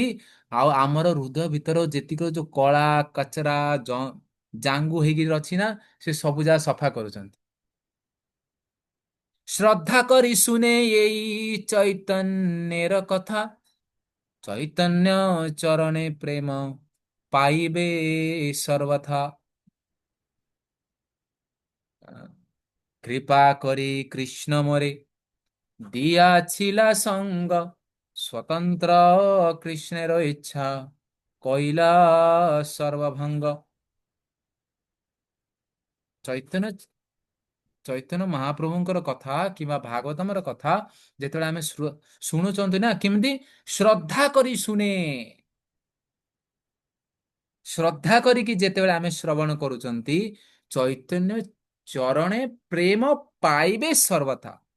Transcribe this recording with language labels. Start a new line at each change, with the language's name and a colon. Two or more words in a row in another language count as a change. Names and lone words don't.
Odia: ଆଉ ଆମର ହୃଦୟ ଭିତର ଯେତିକ ଯୋଉ କଳା କଚରା ଜାଙ୍ଗୁ ହେଇକି ଅଛି ନା, ସେ ସବୁ ଯାକ ସଫା କରୁଛନ୍ତି।
Bangla: শ্রদ্ধা করি শুনে এই চৈতন্যের কথা, চৈতন্য চরণে প্রেম পাইবে সর্বথা। কৃপা করে কৃষ্ণ মোরে দিয়াছিলা সঙ্গ, স্বতন্ত্র কৃষ্ণের ইচ্ছা কইলা সর্বভঙ্গ।
Odia: ଚୈତନ୍ୟ ଚୈତନ୍ୟ ମହାପ୍ରଭୁଙ୍କର କଥା କିମ୍ବା ଭାଗବତମର କଥା ଯେତେବେଳେ ଆମେ ଶୁଣୁଛନ୍ତି ନା, କେମିତି?
Bangla: শ্রদ্ধা করি শুনে।
Odia: ଶ୍ରଦ୍ଧା କରିକି ଯେତେବେଳେ ଆମେ ଶ୍ରବଣ କରୁଛନ୍ତି,
Bangla: চৈতন্য চরণে প্রেম পাইবে সর্বথা।